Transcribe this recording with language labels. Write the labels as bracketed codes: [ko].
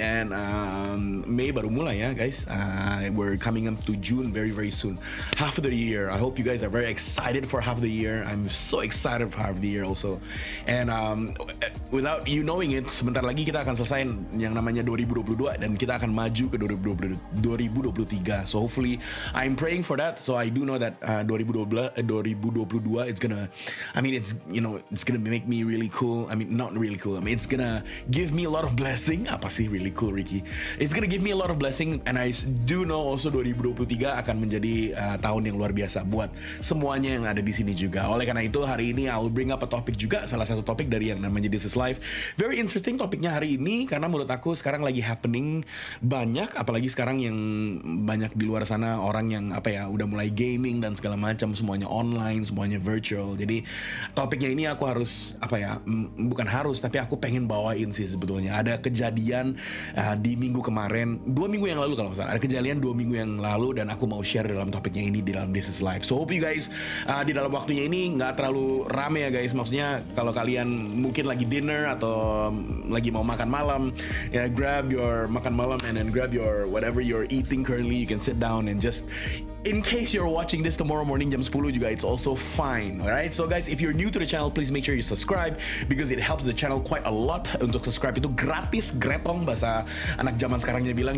[id] And Mei baru mulai ya, guys. [en] We're coming up to June very soon. Half of the year. I hope you guys are very excited for half the year. I'm so excited for half the year also. And without you knowing it, [id] sebentar lagi kita akan selesai yang namanya 2022 dan kita akan maju ke 2023. [en] So hopefully I'm praying for that. So I do know that 2022 it's gonna, I mean, it's, you know, it's gonna make me really cool. I mean, not really cool. I mean, it's gonna give me a lot of blessing. [id] Apa sih [en] really cool, Ricky? It's gonna give me a lot of blessing, and I do know also 2023 [id] akan menjadi tahun yang luar biasa buat semuanya yang ada di sini juga. Oleh karena itu hari ini [en] I'll bring up a topic [id] juga, salah satu topik dari yang namanya This Is Life. [en] Very interesting [id] topiknya hari ini karena menurut aku sekarang lagi happening banyak, apalagi sekarang yang banyak di luar sana orang yang apa ya udah mulai gaming dan segala macam, semuanya online, semuanya virtual. Jadi topiknya ini aku harus apa ya, bukan harus tapi aku pengen bawain sih sebetulnya. Ada kejadian di minggu kemarin, 2 minggu yang lalu kalau nggak salah, ada kejadian 2 minggu yang lalu dan aku mau share dalam topiknya ini di dalam This Is Life. [en] So hope you guys [id] di dalam waktunya ini nggak terlalu rame ya guys. Maksudnya kalau kalian mungkin lagi dinner atau lagi mau makan malam, [en] ya grab your makan malam and then grab your whatever you're eating currently. You can sit down and just, in case you're watching this tomorrow morning [id] jam 10 juga, [en] it's also fine. Alright, so guys, if you're new to the channel, please make sure you subscribe because it helps the channel quite a lot. [id] Untuk subscribe itu gratis, gretong bahasa anak zaman sekarangnya bilang.